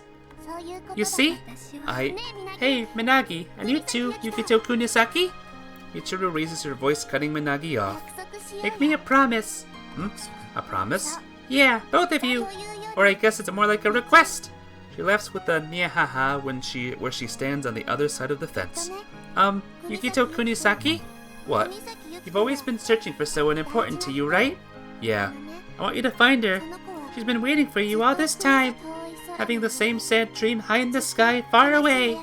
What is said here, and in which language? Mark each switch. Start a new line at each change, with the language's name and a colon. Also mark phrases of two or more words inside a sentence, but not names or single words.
English: You see? Hey, Managi, and you too, Yukito Kunisaki? Michiru raises her voice, cutting Managi off. Make me a promise. A promise? Yeah, both of you. Or I guess it's more like a request. She laughs with a nya-ha-ha where she stands on the other side of the fence. Yukito Kunisaki? What? You've always been searching for someone important to you, right? Yeah. I want you to find her. She's been waiting for you all this time, having the same sad dream high in the sky, far away.